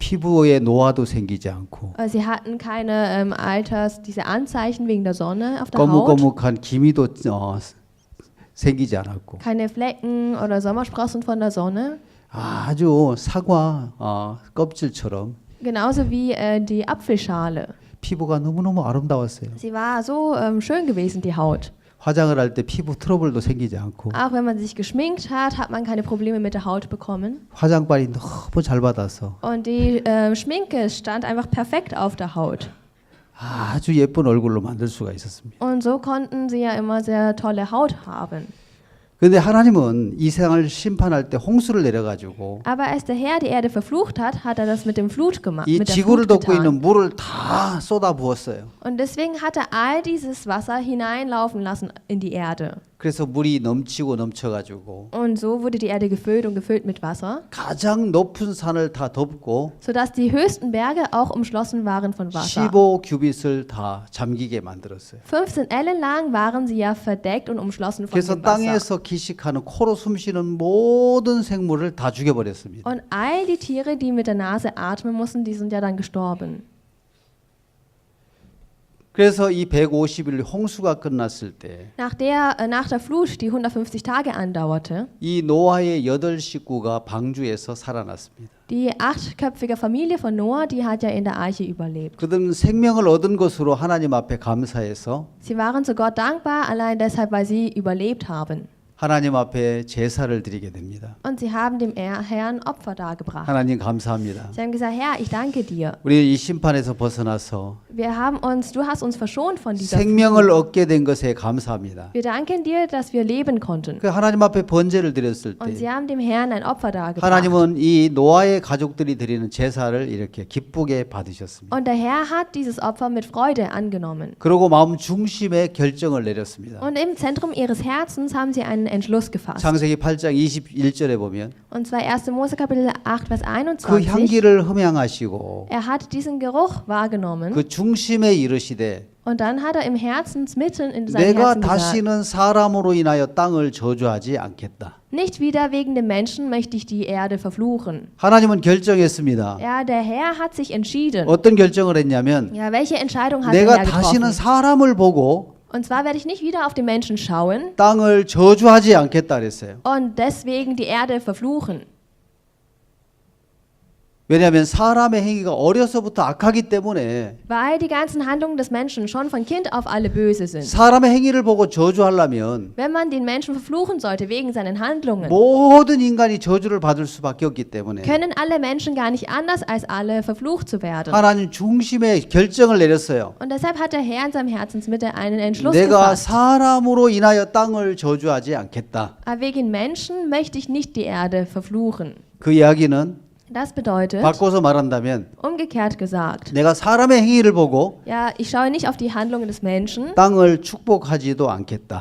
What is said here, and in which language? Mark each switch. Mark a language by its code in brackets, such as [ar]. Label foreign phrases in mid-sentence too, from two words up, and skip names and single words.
[ko] 피부에 노화도 생기지 않고 [de] Sie hatten keine diese Anzeichen wegen der Sonne auf der Haut. [ko] 거뭇거뭇한 기미도 생기지 않았고 [de] Keine Flecken oder Sommersprossen von der Sonne. [ko] 아주 사과 껍질처럼 [de] Genauso wie die Apfelschale. [ko] 피부가 너무너무 아름다웠어요. [de] Sie war so schön gewesen, die Haut. [ko] 화장을 할 때 피부 트러블도 생기지 않고 [de] Auch wenn man sich geschminkt hat, hat man keine Probleme mit der Haut bekommen. [ko] 화장빨이 너무 잘 받아서 [de] Und die Schminke stand einfach perfekt auf der Haut. [ko] 아주 예쁜 얼굴로 만들 수가 있었습니다. [de] Und so konnten sie ja immer sehr tolle Haut haben. [ko] 그런데 하나님은 이 세상을 심판할 때 홍수를 내려가지고 [de] Aber als der Herr die Erde verflucht hat, hat er das mit dem Flut gemacht. [ko] 이 [de] Mit der [ko] 지구를 [de] Flut [ko] 덮고 있는 [de] getan. [ko] 물을 다 쏟아 부었어요. [de] Und deswegen hat er all dieses Wasser hineinlaufen lassen in die Erde. [ko] 그래서 물이 넘치고 넘쳐가지고 [de] Und so wurde die Erde gefüllt und gefüllt mit Wasser, [ko] 가장 높은 산을 다 덮고 [de] sodass die höchsten Berge auch umschlossen waren von Wasser. [ko] 15규빗을 다 잠기게 만들었어요. [de] 15 Ellen lang waren sie ja verdeckt und umschlossen von [ko] 그래서 [de] dem Wasser. [ko] 땅에서 기식하는 코로 숨쉬는 모든 생물을 다 죽여버렸습니다. [de] Und all die Tiere, die mit der Nase atmen mussten, die sind ja dann gestorben. [ko] 그래서 이 150일 홍수가 끝났을 때 [de] Nach der Flut, die 150 Tage andauerte, [ko] 이 노아의 8식구가 방주에서 살아났습니다. [de] die 8köpfige Familie von Noah, die hat ja in der Arche überlebt. [ko] 그들은 생명을 얻은 것으로 하나님 앞에 감사해서 [de] Sie waren zu Gott dankbar, allein deshalb, weil sie überlebt haben. [ko] 하나님 앞에 제사를 드리게 됩니다. [de] Und sie haben dem Herrn Opfer dargebracht. [ko] 하나님 감사합니다. [de] Sie haben gesagt, Herr, ich danke dir. [ko] 우리 이 심판에서 벗어나서 [de] Du hast uns verschont von dieser [ko] 생명을 얻게 된 것에 감사합니다. [de] Wir danken dir, dass wir leben konnten. [ko] 그 하나님 앞에 번제를 드렸을 [de] Und [ko] 때 [de] sie haben dem Herrn ein Opfer dargebracht. [ko] 하나님은 이 노아의 가족들이 드리는 제사를 이렇게 기쁘게 받으셨습니다. [de] Und der Herr hat dieses Opfer mit Freude angenommen. [ko] 그리고 마음 중심에 결정을 내렸습니다. [de] Und im Zentrum ihres Herzens haben sie einen Entschluss gefasst. [ko] 창세기 8장 21절에 보면 [de] Und zwar 1. Mose Kapitel 8, Vers [ko] 그 [de] 21. [ko] 향기를 흠양하시고 [de] Er hat diesen Geruch wahrgenommen [ko] 그 중심에 이르시되 [de] und dann hat er im Herzensmitten in seinem [ko] 내가 [de] Herzen gesagt, [ko] 다시는 사람으로 인하여 땅을 저주하지 않겠다. [de] nicht wieder wegen dem Menschen möchte ich die Erde verfluchen. [ko] 하나님은 결정했습니다. [de] Ja, der Herr hat sich entschieden. [ko] 어떤 결정을 했냐면 [de] Ja, welche Entscheidung hat der [ko] 내가 [de] Herr [ko] 다시는 [de] getroffen? [ko] 사람을 보고 [de] Und zwar werde ich nicht wieder auf den Menschen schauen [ko] 땅을 저주하지 않겠다 그랬어요. [de] und deswegen die Erde verfluchen. [ko] 왜냐하면 사람의 행위가 어려서부터 악하기 때문에 [de] Weil die ganzen Handlungen des Menschen schon von Kind auf alle böse sind. [ko] 사람의 행위를 보고 저주하려면 [de] Wenn man den Menschen verfluchen sollte wegen seinen Handlungen, [ko] 모든 인간이 저주를 받을 수밖에 없기 때문에 [de] können alle Menschen gar nicht anders als alle verflucht zu werden. [ko] 하나님 중심에 결정을 내렸어요. [de] Und deshalb hat der Herr in seinem Herzensmitte einen Entschluss [ko] 내가 [de] gefasst. [ko] 사람으로 인하여 땅을 저주하지 않겠다. [de] Aber wegen Menschen möchte ich nicht die Erde verfluchen. [ko] 그 이야기는 [de] Das bedeutet, [ko] 바꿔서 말한다면 [de] umgekehrt gesagt, [ko] 내가 사람의 행위를 보고 [de] ja, ich schaue nicht auf die Handlungen des Menschen [ko] 땅을 축복하지도 않겠다.